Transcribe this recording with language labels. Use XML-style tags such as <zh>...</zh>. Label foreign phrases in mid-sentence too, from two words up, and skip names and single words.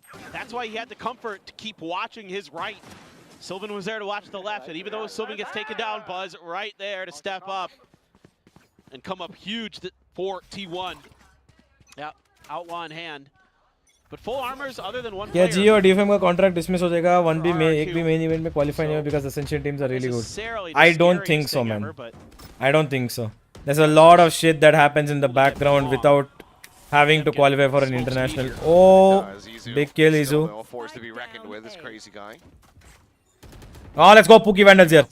<en>That's why he had the comfort to keep watching his right. Sylvan was there to watch the left, and even though Sylvan gets taken down, Buzz right there to step up and come up huge for T1. Yeah, outlaw in hand. But full armors other than one Yeah, player.</en> <hi>G और DFM का contract dismiss हो जाएगा. One भी RRQ. एक भी main event में qualify नहीं So, हुआ</hi> <en>because Ascension teams are really good. necessarily I the don't scariest think so, thing man. ever, but I don't think so. There's a lot of shit that happens in the background without having to qualify for an international. Oh, Izu big kill, still, Izu. though, a force to be reckoned with. This crazy guy. Oh, let's go Pookie Vandals here.</en>